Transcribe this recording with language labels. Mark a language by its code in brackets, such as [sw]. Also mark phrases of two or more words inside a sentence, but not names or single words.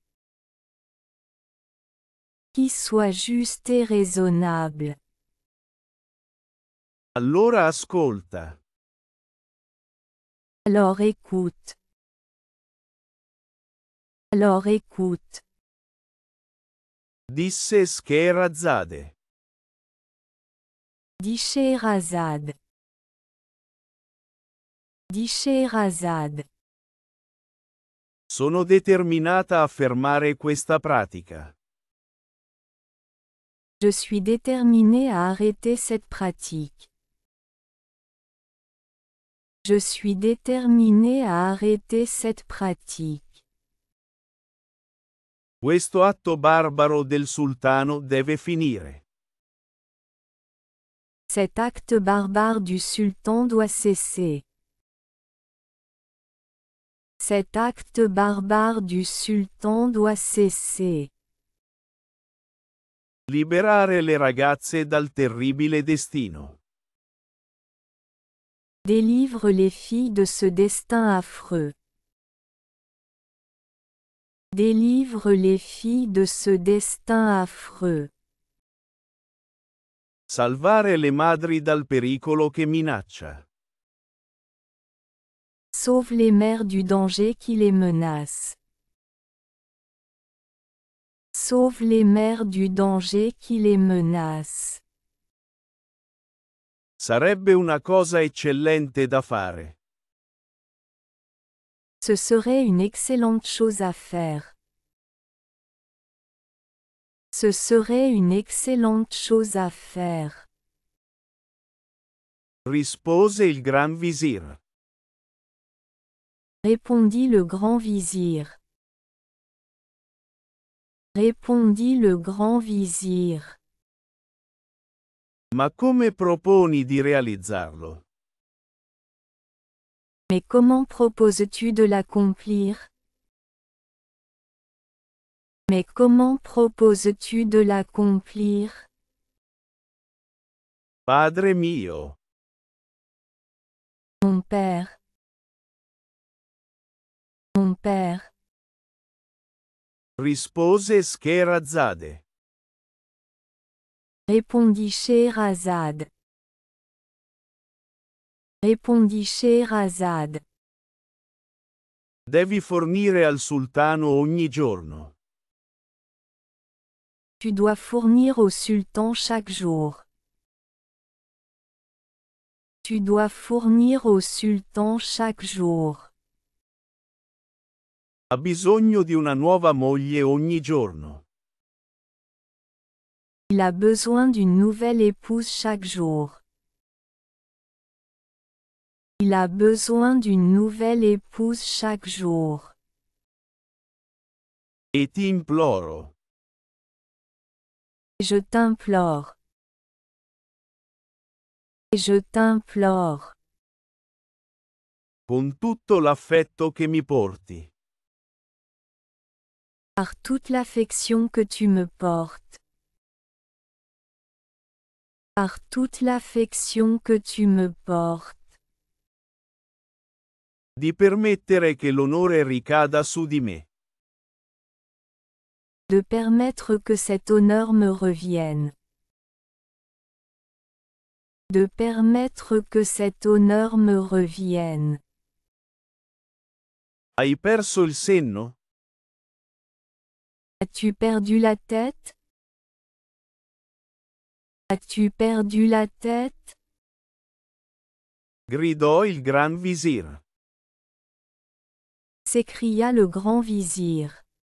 [fr] Qui soit juste et raisonnable. [it] Allora ascolta. [fr] Alors écoute. Alors écoute. [it] Disse Scheherazade. [fr] Dit Scheherazade. Dit Scheherazade. [it] Sono determinata a fermare questa pratica. [fr] Je suis déterminée à arrêter cette pratique. Je suis déterminée à arrêter cette pratique. [it] Questo atto barbaro del sultano deve finire. [fr] Cet acte barbare du sultan doit cesser. Cet acte barbare du sultan doit cesser. [it] Liberare le ragazze dal terribile destino. [fr] Délivre les filles de ce destin affreux. Délivre les filles de ce destin affreux. [it] Salvare le madri dal pericolo che minaccia. [fr] Sauve les mères du danger qui les menace. Sauve les mères du danger qui les menace. [it] Sarebbe una cosa eccellente da fare. [fr] Ce serait une excellente chose à faire. Ce serait une excellente chose à faire. [it] Rispose il Gran Visir. [fr] Répondit le grand vizir. Répondit le grand vizir. [it] Ma come proponi di realizzarlo? [fr] Mais comment proposes-tu de l'accomplir? Mais comment proposes-tu de l'accomplir? [it] Padre mio. [fr] Mon père. Mon père. [it] Rispose Scheherazade. [fr] Répondit Scheherazade. Répondit Scheherazade. [it] Devi fornire al sultano ogni giorno. [fr] Tu dois fournir au sultan chaque jour. Tu dois fournir au sultan chaque jour. [it] Ha bisogno di una nuova moglie ogni giorno. [fr] Il a besoin d'une nouvelle épouse chaque jour. Il a besoin d'une nouvelle épouse chaque jour. [it] E ti imploro. [fr] Je t'implore. Je t'implore. [it] Con tutto l'affetto che mi porti. [fr] Par toute l'affection que tu me portes. Par toute l'affection que tu me portes. [it] Di permettere che l'onore ricada su di me. [fr] De permettre que cet honneur me revienne. De permettre que cet honneur me revienne. [it] Hai perso il senno? [fr] As-tu perdu la tête? As-tu perdu la tête? [it] Gridò il Gran Visir. [fr] S'écria le grand vizir.